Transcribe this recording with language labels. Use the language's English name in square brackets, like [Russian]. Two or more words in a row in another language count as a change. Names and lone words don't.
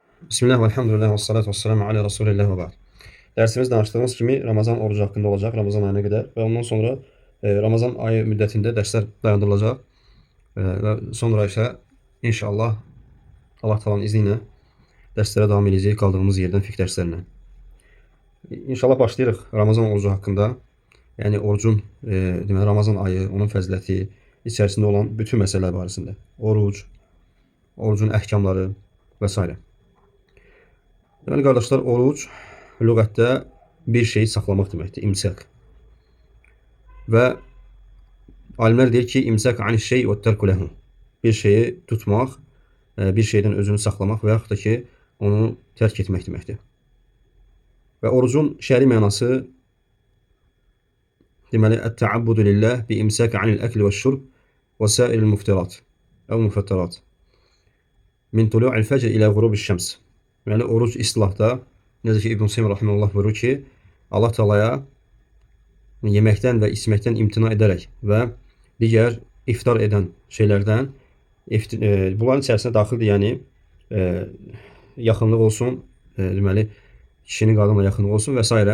[Arabic] بسم الله والحمد لله والصلاة والسلام على رسول الله وبعد. [Turkish] Dersimiz danıştığımız kimi Ramazan orucu hakkında olacak, Ramazan ayına kadar ve ondan sonra Ramazan ayı müddetinde dersler dayandırılacak. Ve sonra ise inşallah Allah Teala'nın izniyle derslere devam edeceğiz kaldığımız yerden fiqh derslerine. [Azerbaijani] İnşallah başlayırıq Ramazan orucu hakkında. [Turkish] Yani orucun, [Azerbaijani] deməli Ramazan ayı, onun fəziləti, içərisində olan bütün məsələlər barəsində. Oruc, orucun əhkamları və s. Deməli qardaşlar, oruc lüğətdə bir şeyi saxlamaq deməkdir, imsak. Və alimlər deyir ki, [Arabic] إمساك عن شيء [Azerbaijani] və [Arabic] ترك له. [Azerbaijani] Bir şeyi tutmaq, bir şeydən özünü saxlamaq və yaxud da ki, onu tərk etmək deməkdir. Və orucun şəri mənası deməli [Arabic] التعبد لله بإمساك عن الأكل والشرب وسائر المفطرات أو المفطرات من طلوع الفجر إلى غروب الشمس. [Azerbaijani] Deməli oruc istilahda necə ki İbn Seym rahimehullah buyurur ki, Allah Teala'ya yeməkdən və içməkdən imtina edərək və digər iftar edən şeylərdən bunların içərisində daxildir, yəni yaxınlıq olsun, deməli kişinin qadınla yaxınlıq olsun və s.